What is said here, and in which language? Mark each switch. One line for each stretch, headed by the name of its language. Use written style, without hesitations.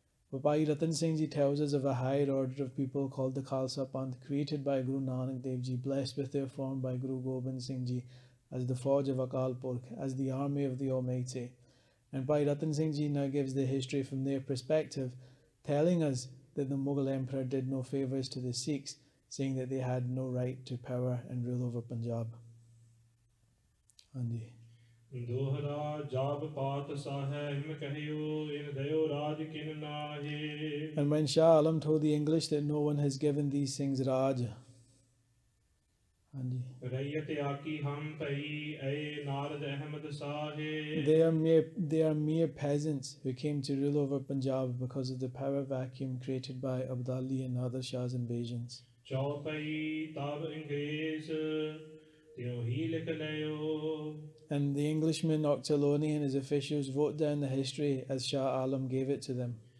English: But Bhai Rattan Singh Ji tells us of a higher order of people called the Khalsa Panth, created by Guru Nanak Dev Ji, blessed with their form by Guru Gobind Singh Ji, as the Fauj of Akal Purkh, as the army of the Almighty. And Bhai Rattan Singh Ji now gives the history from their perspective, telling us that the Mughal Emperor did no favours to the Sikhs, saying that they had no right to power and rule over Punjab.
Punjabi: Anji. ਦੋਹਰਾ ਜਾਪ ਪਾਤ ਸਾਹੈ ਹਿਮ ਕਹਿਓ ਇਨ ਦਇਓ ਰਾਜ ਕਿਨ ਨਾਹੇ।
English: And when Shah Alam told the English that no one has given these things Raj,
Punjabi: ਰਈਅਤ ਆਕੀ ਹਮ ਪਈ ਐ Narad Ahmad ਸਾਹੇ।
English: they are mere peasants who came to rule over Punjab because of the power vacuum created by Abdali and Nader Shah's invasions.
Punjabi: ਚੌਪਈ ਤਬ ਅੰਗਰੇਜ਼ ਤਿਉ ਹੀ ਲਿਖ ਲਿਓ।
English: And the Englishman Oxolone and his officials wrote down the history as Shah Alam gave it to them.